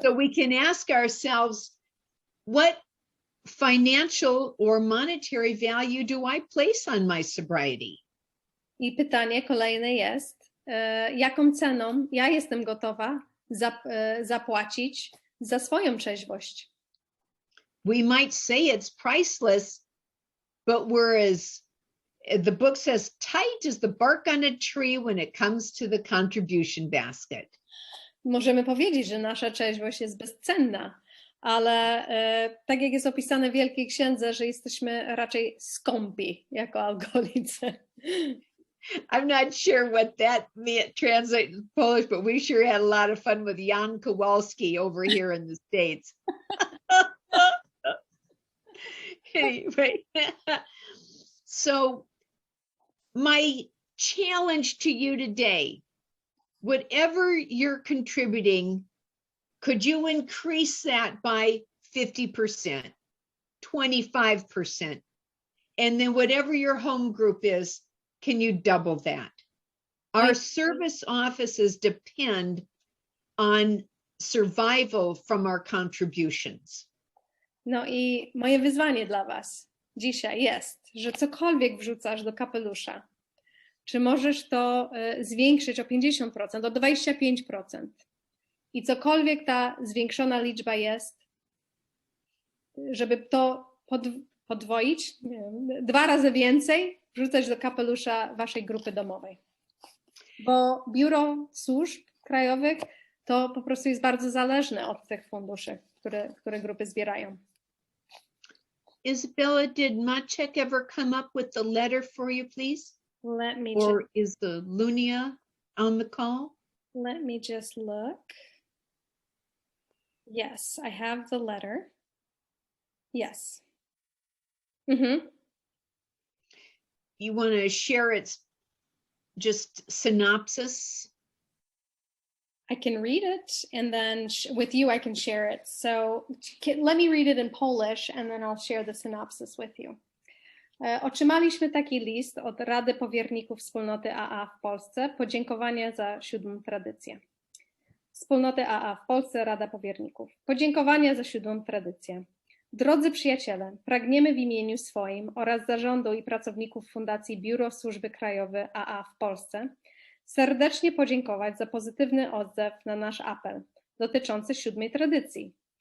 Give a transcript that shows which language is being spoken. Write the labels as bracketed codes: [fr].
[en] So we can ask ourselves, what financial or monetary value do I place on my sobriety? [pl] I pytanie kolejne jest, jaką ceną ja jestem gotowa zapłacić za swoją trzeźwość. [en] We might say it's priceless, but the book says, tight as the bark on a tree when it comes to the contribution basket. [pl] Możemy powiedzieć, że nasza trzeźwość jest bezcenna, ale tak jak jest opisane w Wielkiej Księdze, że jesteśmy raczej skąpi jako alkoholicy. [en] I'm not sure what that translates in Polish, but we sure had a lot of fun with Jan Kowalski over here in the States. Anyway, so my challenge to you today, whatever you're contributing, could you increase that by 50%, 25%? And then whatever your home group is, can you double that? Our service offices depend on survival from our contributions. [pl] No i moje wyzwanie dla was dzisiaj jest, że cokolwiek wrzucasz do kapelusza, czy możesz to zwiększyć o 50%, o 25%. I cokolwiek ta zwiększona liczba jest, żeby to podwoić, 2 razy więcej wrzucać do kapelusza waszej grupy domowej. Bo Biuro Służb Krajowych to po prostu jest bardzo zależne od tych funduszy, które grupy zbierają. [en] Isabella, did Maciek ever come up with the letter for you, please? Let me Or is the Lunia on the call? Let me just look. Yes, I have the letter. Yes. You want to share its just synopsis? I can read it, and then with you I can share it. So let me read it in Polish, and then I'll share the synopsis with you. [pl] Otrzymaliśmy taki list od Rady Powierników Wspólnoty AA w Polsce, podziękowania za 7. tradycję. Wspólnoty AA w Polsce, Rada Powierników. Podziękowania za 7. tradycję. Drodzy przyjaciele, pragniemy w imieniu swoim oraz zarządu i pracowników Fundacji Biuro Służby Krajowe AA w Polsce serdecznie podziękować za pozytywny odzew na nasz apel dotyczący 7. tradycji.